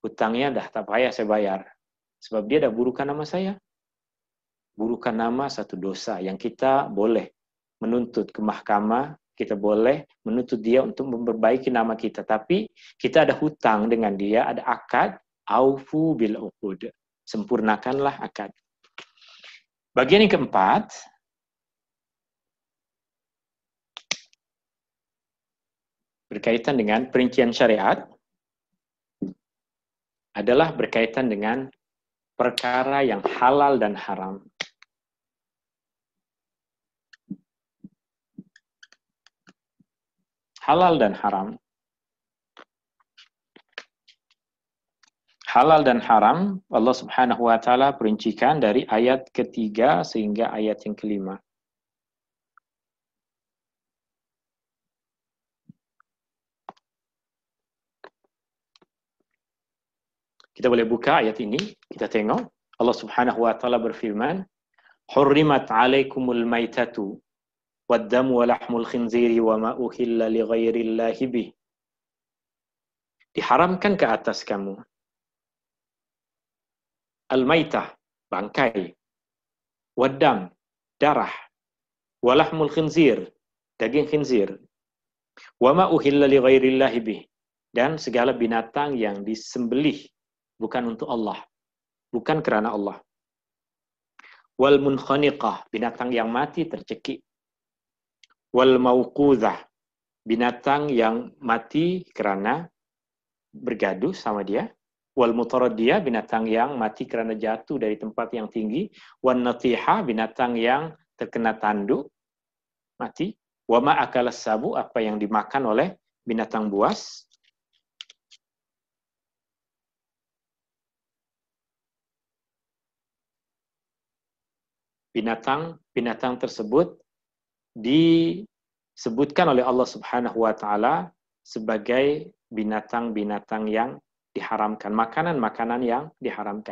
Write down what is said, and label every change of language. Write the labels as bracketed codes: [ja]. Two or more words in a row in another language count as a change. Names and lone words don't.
[ms] hutangnya dah tak payah saya bayar. Sebab dia dah burukan nama saya. Burukan nama satu dosa yang kita boleh menuntut ke mahkamah, kita boleh menuntut dia untuk memperbaiki nama kita. Tapi kita ada hutang dengan dia, ada akad, [ar] أوفوا بالعقود. [ms] Sempurnakanlah akad. Bagian yang keempat, berkaitan dengan perincian syariat, adalah berkaitan dengan perkara yang halal dan haram. Halal dan haram. Halal dan haram, [ar] الله سبحانه وتعالى [ms] perincikan dari ayat ketiga sehingga ayat yang kelima. Kita boleh buka ayat ini, kita tengok. [ar] الله سبحانه وتعالى berfirman, "حرمت عليكم الميتة والدم ولحم الخنزير وما أهل لغير الله به." [ms] Diharamkan ke atas kamu al-maitah, bangkai, wad-dam, darah, [ar] ولحم الخنزير, [ms] daging khinzir, [ar] وما أهل لغير الله به, [ms] dan segala binatang yang disembelih bukan untuk Allah, bukan kerana Allah. [ar] والمنخنقة, [ms] binatang yang mati tercekik. [ar] والموقوذة, [ms] binatang yang mati kerana bergaduh sama dia. [ar] والمتردية, [ms] binatang yang mati kerana jatuh dari tempat yang tinggi. [ar] والنطيحة, [ms] binatang yang terkena tanduk, mati. [ar] وما أكل السبع, [ms] apa yang dimakan oleh binatang buas. Binatang tersebut disebutkan oleh [ar] الله سبحانه وتعالى [ms] sebagai binatang-binatang yang diharamkan, makanan-makanan yang diharamkan.